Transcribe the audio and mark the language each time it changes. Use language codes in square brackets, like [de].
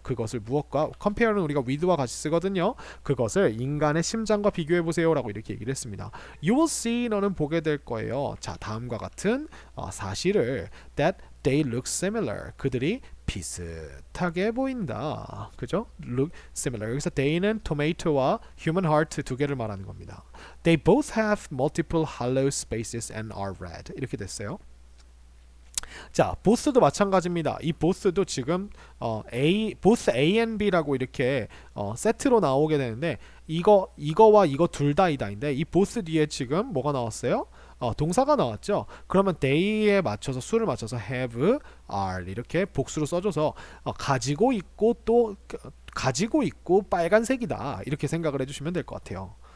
[ko] 그것을 무엇과 compare는 우리가 with와 같이 쓰거든요. 그것을 인간의 심장과 비교해보세요 라고 이렇게 얘기를 했습니다. [en] You will see [ko] 너는 보게 될 거예요. 자 다음과 같은 사실을 [en] that they look similar [ko] 그들이 비슷하게 보인다. 그죠? [en] look similar [ko] 여기서 they는 tomato와 human heart 두 개를 말하는 겁니다. [en] They both have multiple hollow spaces and are red [ko] 이렇게 됐어요. 자, both도 마찬가지입니다. 이 both도 지금 [en] both A and B [ko] 라고 이렇게 세트로 나오게 되는데 이거와 이거 둘 다 이다인데 이 both 뒤에 지금 뭐가 나왔어요? 동사가 나왔죠. 그러면 they에 맞춰서 수를 맞춰서 have, are 이렇게 복수로 써줘서 가지고 있고 또 가지고 있고 빨간색이다 이렇게 생각을 해주시면 될 것 같아요.